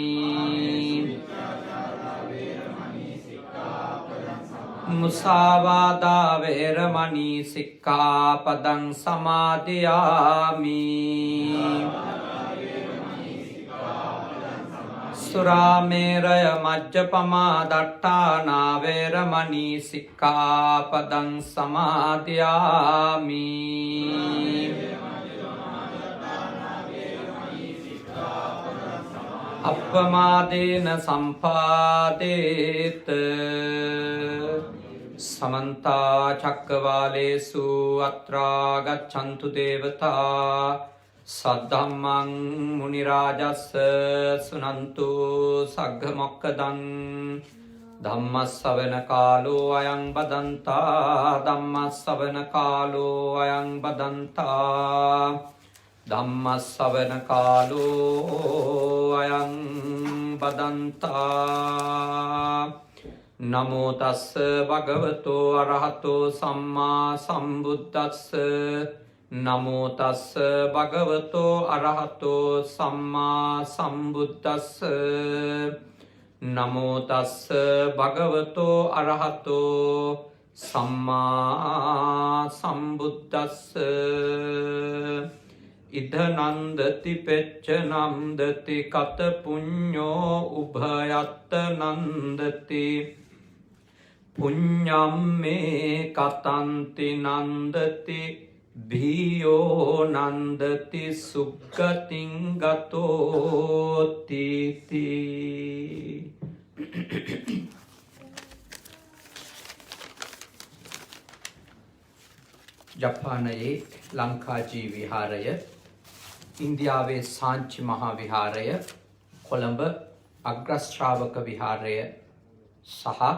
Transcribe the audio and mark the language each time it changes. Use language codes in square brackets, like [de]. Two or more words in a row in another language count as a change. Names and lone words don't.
[pi] මුසාවාදා වේරමණී සික්ඛාපදං සමාදියාමි සුරාමේරය මජ්ජපමා දට්ඨානා වේරමණී සික්ඛාපදං සමාදියාමි අප්පමාදේන සම්පාදේත समन्ता चक्रवालेषु अत्रा गच्छन्तु देवता सद्धम्मं मुनिराजस्य सुनन्तु सग्गमोक्खदं धम्मස්සවන කාලෝ අයං බදන්තා ධම්මස්සවන කාලෝ අයං බදන්තා ධම්මස්සවන කාලෝ අයං බදන්තා නමෝ තස්ස භගවතෝ අරහතෝ සම්මා සම්බුද්දස්ස නමෝ තස්ස භගවතෝ අරහතෝ සම්මා සම්බුද්දස්ස නමෝ තස්ස භගවතෝ අරහතෝ සම්මා සම්බුද්දස්ස ඉද නන්දති පෙච්ච නන්දති කත පුඤ්ඤෝ උභයත්ත නන්දති පුඤ්ඤම් මේ කතන්ති නන්දති භීයෝ නන්දති සුග්ගතින් ගතෝති තී. [si] ජපානයේ ලංකාජී විහාරය, ඉන්දියාවේ සාංචි මහා විහාරය, කොළඹ අග්‍රශ්‍රාවක විහාරය සහ